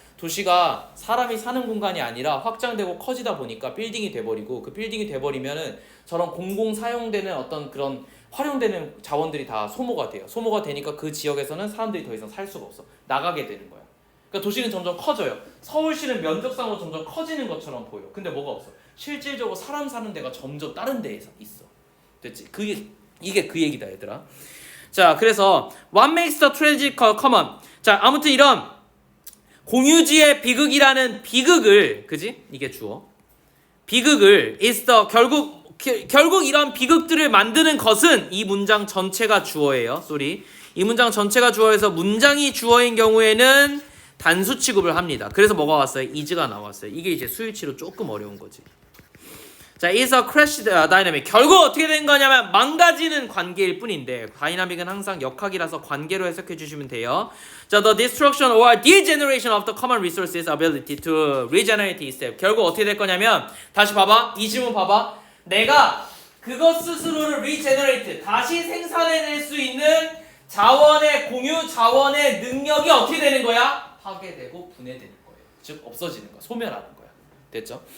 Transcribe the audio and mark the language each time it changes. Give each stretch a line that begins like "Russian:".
Korean: 도시가 사람이 사는 공간이 아니라 확장되고 커지다 보니까 빌딩이 돼버리고, 그 빌딩이 돼버리면은 저런 공공 사용되는 어떤 그런 활용되는 자원들이 다 소모가 돼요. 소모가 되니까 그 지역에서는 사람들이 더 이상 살 수가 없어. 나가게 되는 거야. 그러니까 도시는 점점 커져요. 서울시는 면적상으로 점점 커지는 것처럼 보여. 근데 뭐가 없어? 실질적으로 사람 사는 데가 점점 다른 데에 있어. 됐지? 이게 그 얘기다, 얘들아. 자, 그래서
English: what makes the tragic common?
Korean: 자, 아무튼 이런 공유지의 비극이라는 비극을, 그지? 이게 주어. 비극을
English: is the
Korean: 결국 결국 이런 비극들을 만드는 것은 이 문장 전체가 주어예요. 쏘리. 이 문장 전체가 주어에서 문장이 주어인 경우에는 단수 취급을 합니다. 그래서 뭐가 왔어요? is가 나왔어요. 이게 이제 수일치로 조금 어려운 거지.
English: 자, is a crashed dynamic.
Korean: 결국 어떻게 된 거냐면 망가지는 관계일 뿐인데 다이나믹은 항상 역학이라서 관계로 해석해 주시면 돼요.
English: 자, the destruction or degeneration of the common resources ability to regenerate itself.
Korean: 결국 어떻게 될 거냐면 다시 봐봐. 이 질문 봐봐. 내가 그것 스스로를 regenerate 다시 생산해낼 수 있는 자원의 공유, 자원의 능력이 어떻게 되는 거야? 파괴되고 분해되는 거예요. 즉 없어지는 거야. 소멸하는 거야. 됐죠?